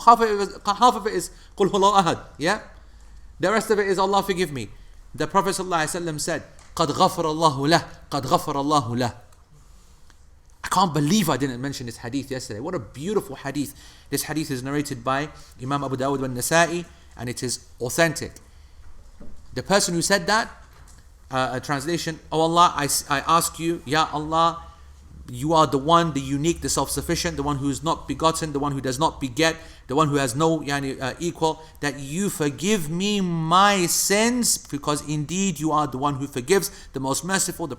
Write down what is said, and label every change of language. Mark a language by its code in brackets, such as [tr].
[en] Half of it is [ar] قل هو الله أحد. [en] Yeah? The rest of it is Allah forgive me. The Prophet ﷺ said, [ar] قد غفر الله له. قد غفر الله له. [en] I can't believe I didn't mention this hadith yesterday. What a beautiful hadith. This hadith is narrated by Imam Abu Dawud and Nasa'i, and it is authentic. The person who said that, a translation, oh Allah, I ask you, Ya Allah, you are the one, the unique, the self-sufficient, the one who is not begotten, the one who does not beget, the one who has no equal, that you forgive me my sins, because indeed you are the one who forgives, the most merciful.